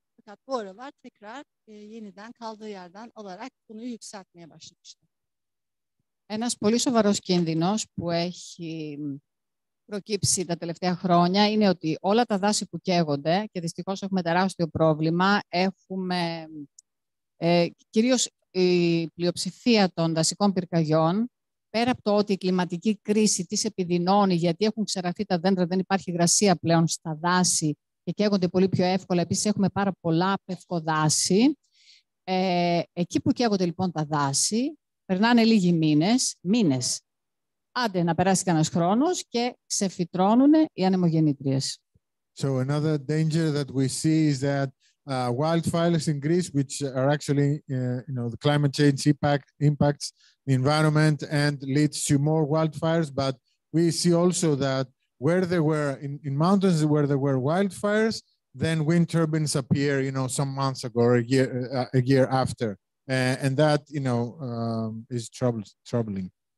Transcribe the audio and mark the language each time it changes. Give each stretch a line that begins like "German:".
Turkish: Fakat bu aralar tekrar yeniden kaldığı yerden alarak konuyu yükseltmeye başlamışlar.
Greek: Ένας πολύ σοβαρός κίνδυνος που έχει προκύψει τα τελευταία χρόνια είναι ότι όλα τα δάση που καίγονται, και δυστυχώς έχουμε τεράστιο πρόβλημα, έχουμε κυρίως η πλειοψηφία των δασικών πυρκαγιών, πέρα από το ότι η κλιματική κρίση τις επιδεινώνει, γιατί έχουν ξεραθεί τα δέντρα, δεν υπάρχει υγρασία πλέον στα δάση και καίγονται πολύ πιο εύκολα. Επίσης έχουμε πάρα πολλά πευκοδάση. Εκεί που καίγονται λοιπόν τα δάση, περνάνε λίγοι μήνες, άντε να περάσει κανένας χρόνος και ξεφυτρώνουν οι ανεμογεννήτριες.
English: So another danger that we see is that wildfires in Greece, which are actually, the climate change impacts the environment and leads to more wildfires. But we see also that where there were in mountains where there were wildfires, then wind turbines appear, some months ago or a year after, and that, is troubling.